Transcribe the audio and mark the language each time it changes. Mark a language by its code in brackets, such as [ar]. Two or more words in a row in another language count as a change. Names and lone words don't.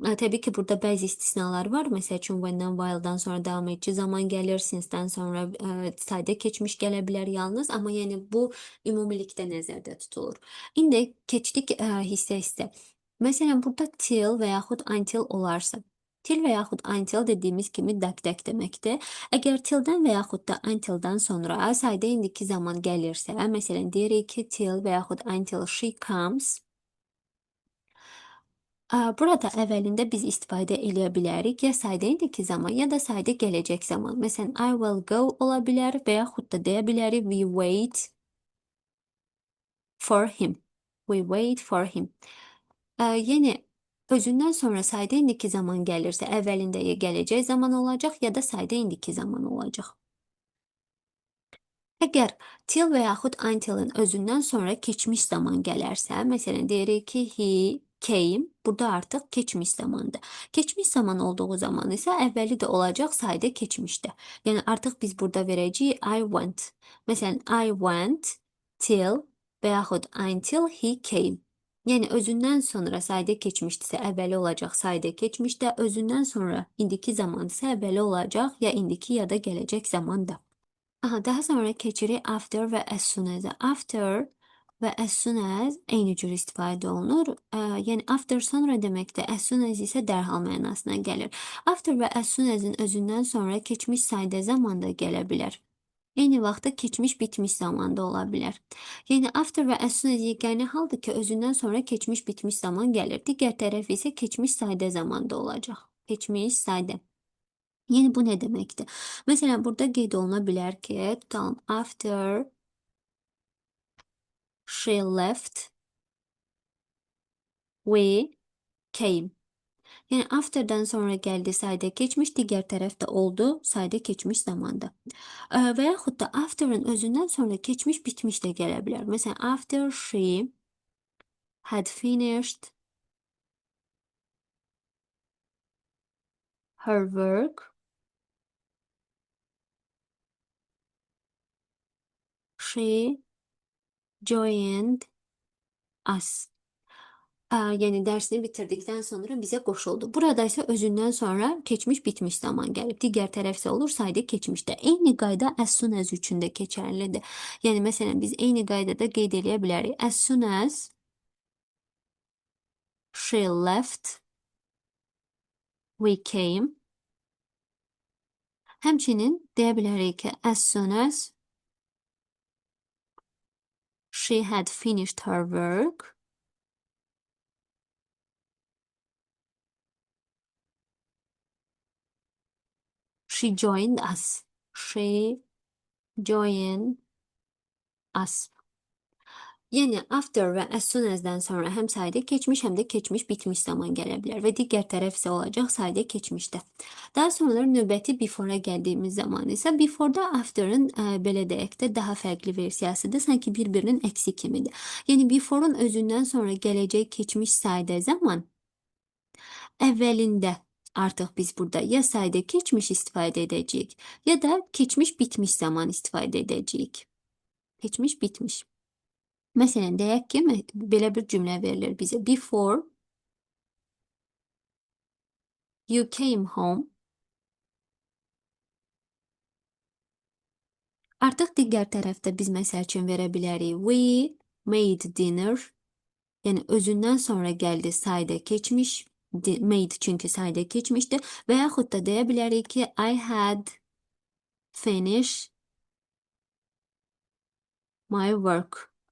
[az] Tabii ki burada bəzi istisnalar var. Məsəl üçün when-dən, while-dan sonra davam edici zaman gəlir, since-dən sonra sadə keçmiş gələ bilər yalnız, amma yəni bu ümumilikdə nəzərdə tutulur. İndi keçdik hissə-hissə. Məsələn, burada till və yaxud until olarsa, till və yaxud until dediyimiz kimi dəq-dəq deməkdir. Əgər till-dən və yaxud da until-dan sonra sadə indiki zaman gəlirsə, məsələn, deyirik ki, till və yaxud [en] until she comes. [az] Burada əvvəlində biz istifadə eləyə bilərik ya sadə indiki zaman, ya da sadə gələcək zaman. Məsələn, [en] I will go [az] ola bilər və yaxud da deyə bilərik [en] we wait for him. We wait for him. [az] Yəni özündən sonra sadə indiki zaman gəlirsə, əvvəlində ya gələcək zaman olacaq, ya da sadə indiki zaman olacaq. Əgər till və yaxud until-ın özündən sonra keçmiş zaman gələrsə, məsələn, deyirik ki, [en] he came, [az] burada artıq keçmiş zamandır. Keçmiş zaman olduğu zaman isə əvvəli də olacaq sadə keçmişdə. Yəni artıq biz burada verəcəyik [en] I went. [az] Məsələn, [en] I went till [az] və yaxud [en] until he came. [az] Yəni özündən sonra sadə keçmişdirsə əvvəli olacaq sadə keçmişdə, özündən sonra indiki zaman isə əvvəli olacaq ya indiki ya da gələcək zamanda. Daha sonra keçirik after və [en] as soon as-ə. [az] After və [en] as soon as [az] eyni cür istifadə olunur. Yəni after sonra deməkdir, [en] as soon as [az] isə dərhal mənasına gəlir. After və [en] as soon as-ın [az] özündən sonra keçmiş sadə zamanda gələ bilər. Eyni vaxtda keçmiş bitmiş zamanda ola bilər. Yəni after və as soon as yeganə haldır ki, özündən sonra keçmiş bitmiş zaman gəlir. Digər tərəf isə keçmiş sadə zamanda olacaq. Keçmiş sadə. Yəni bu nə deməkdir? Məsələn, burada qeyd oluna bilər ki, tutalım, [en] after she left, we came. [az] Yəni after'dan sonra gəldi sadə keçmiş, digər tərəfdə oldu sadə keçmiş zamanda. Və yaxud da after'ın özündən sonra keçmiş bitmiş də gələ bilər. Məsələn, [en] after she had finished her work, she joined us. [az] Yəni dərsini bitirdikdən sonra bizə qoşuldu. Burada isə özündən sonra keçmiş bitmiş zaman gəlib. Digər tərəf isə olur sadə keçmişdə. Eyni qayda as soon as üçün də keçərlidir. Yəni məsələn biz eyni qaydada qeyd eləyə bilərik. [en] As soon as she left, we came. [az] Həmçinin deyə bilərik ki, [en] as soon as she had finished her work, she joined us. She joined us. [az] Yəni after və [en] as soon as-dən [az] sonra həm sadə keçmiş, həm də keçmiş bitmiş zaman gələ bilər və digər tərəf isə olacaq sadə keçmişdə. Daha sonra növbəti before-a gəldiyimiz zaman isə before-da after-ın belə deyək də daha fərqli versiyasıdır, sanki bir-birinin əksi kimidir. Yəni before-un özündən sonra gələcək keçmiş sadə zaman əvvəlində artıq biz burada ya sadə keçmiş istifadə edəcəyik, ya da keçmiş bitmiş zaman istifadə edəcəyik. Keçmiş bitmiş. Məsələn, deyək ki, belə bir cümlə verilir bizə. [en] Before you came home. [az] Artıq digər tərəfdə biz məsəl üçün verə bilərik. [en] We made dinner. [az] Yəni özündən sonra gəldi sadə keçmiş. Made çünki sadə keçmişdir. Və yaxud da deyə bilərik ki, [en] I had finished my work.